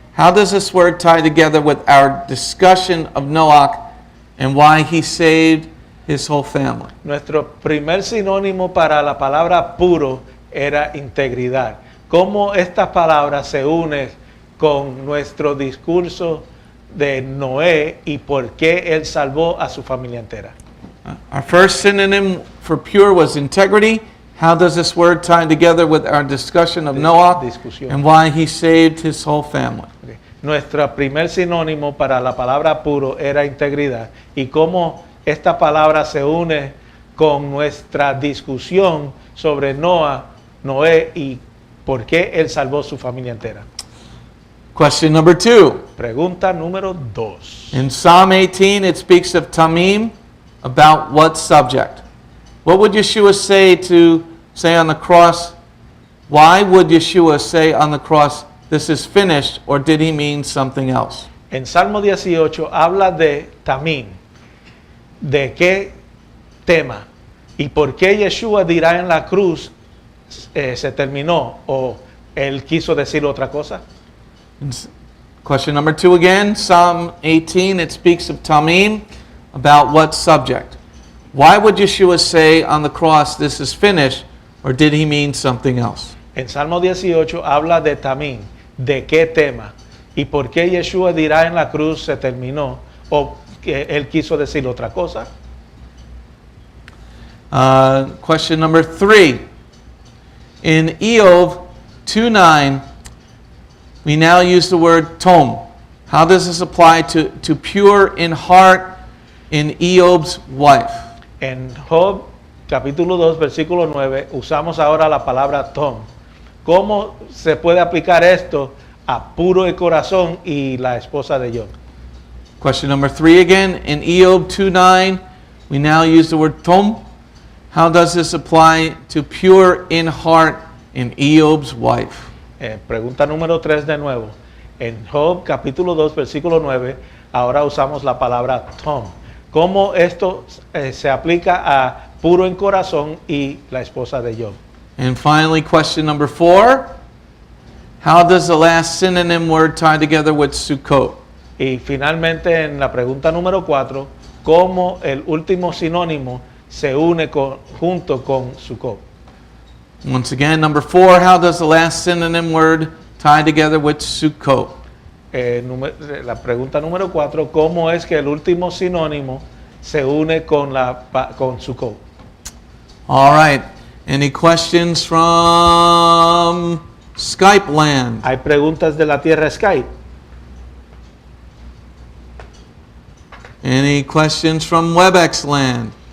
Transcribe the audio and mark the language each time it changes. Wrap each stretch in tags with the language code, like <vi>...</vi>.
<en>How does this word tie together with our discussion of Noah and why he saved his whole family?</en> <es>Nuestro primer sinónimo para la palabra puro era integridad. ¿Cómo estas palabras se unen con nuestro discurso de Noé y por qué él salvó a su familia entera?</es> <en>Our first synonym for pure was integrity. How does this word tie together with our discussion of Noah</en> <es>Discusión.</es> <en>and why he saved his whole family? Okay.</en> <es>Nuestro primer sinónimo para la palabra puro era integridad. ¿Y cómo esta palabra se une con nuestra discusión sobre Noé y por qué él salvó su familia entera?</es> <en>Question number 2.</en> <es>Pregunta número 2.</es> <en>In Psalm 18, it speaks of Tamim. About what subject? What would Yeshua say on the cross? Why would Yeshua say on the cross, this is finished, or did he mean something else?</en> <es>En Salmo 18 habla de Tamim. ¿De qué tema? ¿Y por qué Yeshua dirá en la cruz se terminó o él quiso decir otra cosa?</es> <en>Question number 2 again, Psalm 18, it speaks of Tamim. About what subject? Why would Yeshua say on the cross, this is finished, or did he mean something else?</en> <es>En Salmo 18 habla de Tamim. ¿De qué tema? ¿Y por qué Yeshua dirá en la cruz se terminó o que él quiso decir otra cosa?</es> <en>Question number 3. In Eov 2:9, we now use the word tom. How does this apply to pure in heart in Eob's wife?</en> <es>En Job capítulo 2 versículo 9 usamos ahora la palabra tom. ¿Cómo se puede aplicar esto a puro de corazón y la esposa de Job?</es> <en>Question number 3 again. In Eob 2:9, we now use the word tom. How does this apply to pure in heart in Eob's wife?</en> <es>Pregunta número 3 de nuevo. En Job capítulo 2 versículo 9 ahora usamos la palabra tom. ¿Cómo esto se aplica a puro en corazón y la esposa de Job?</es> <en>And finally, question number 4. How does the last synonym word tie together with Sukkot?</en> <es>Y finalmente en la pregunta número 4, ¿cómo el último sinónimo se une junto con Sukkot?</es> <en>Once again, number 4. How does the last synonym word tie together with Sukkot?</en> <es>La pregunta número 4, ¿cómo es que el último sinónimo se une con Sukkot?</es> <en>All right. Any questions from Skype land?</en> <es>Hay preguntas de la tierra Skype.</es> <en>Any questions from WebEx land?</en>